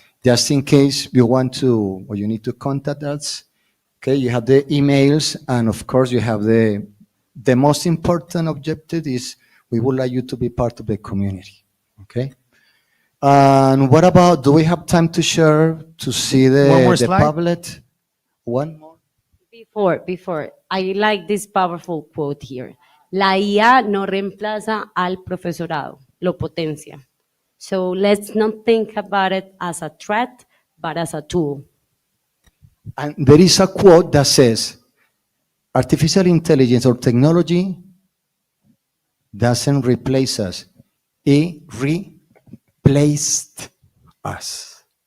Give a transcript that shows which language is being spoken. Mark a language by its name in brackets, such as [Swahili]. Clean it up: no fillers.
[English] Just in case you want to, or you need to contact us, okay, you have the emails, and of course you have the most important objective is we would like you to be part of the community, okay? And what about, do we have time to share, to see One more the slide. Padlet? One more? Before, I like this powerful quote here. [Spanish] La IA no reemplaza al profesorado, lo potencia. [English] So let's not think about it as a threat, but as a tool. And there is a quote that says, artificial intelligence or technology doesn't replace us. It replaced us.